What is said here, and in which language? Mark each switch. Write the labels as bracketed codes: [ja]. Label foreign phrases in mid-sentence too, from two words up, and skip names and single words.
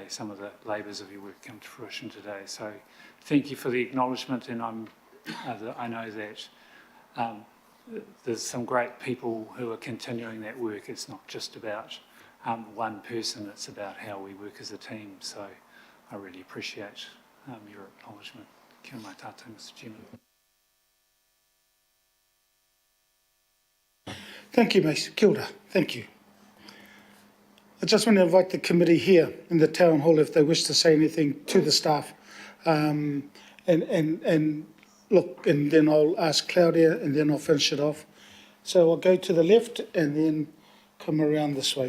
[en] Some of the labours of your work come to fruition today. So thank you for the acknowledgement, and I know that there's some great people who are continuing that work. It's not just about one person, it's about how we work as a team. So I really appreciate your acknowledgement. [mi] Kia mai tātou, [en] Mr Chairman. Thank you, Mace. [mi] Kia ora. [en] Thank you. I just want to invite the committee here in the town hall if they wish to say anything to the staff. And look, and then I'll ask Claudia and then I'll finish it off. So I'll go to the left and then come around this way.